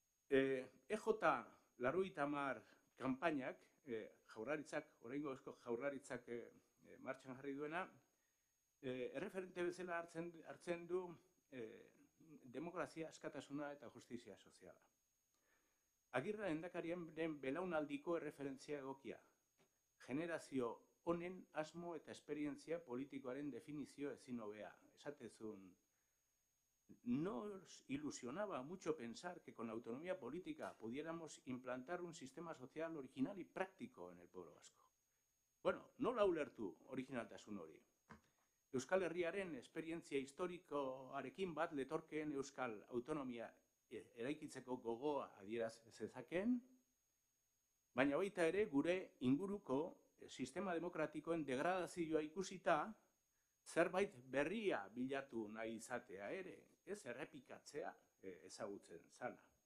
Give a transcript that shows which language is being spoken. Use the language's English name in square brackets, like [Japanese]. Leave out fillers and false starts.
[Basque] EJ 80 kanpainak, oraingo jaurlaritzak martxan jarri duena, erreferente bezala hartzen du demokrazia, askatasuna eta justizia soziala. Agirre lehendakariaren belaunaldiko erreferentzia egokia. Generazio honen asmo eta esperientzia politikoaren definizio ezin hobea. Esatezun, [Spanish] nos ilusionaba mucho pensar que con la autonomía política pudiéramos implantar un sistema social original y práctico en el pueblo vasco. [Basque] Bueno, nola ulertu originaltasun hori? Euskal Herriaren esperientzia historikoarekin bat letorkeen euskal autonomia eraikitzeko gogoa adieraz zezakeen, baina baita ere gure inguruko sistema demokratikoen degradazioa ikusita zerbait berria bilatu nahi izatea ere, ez errepikatzea ezagutzen zala.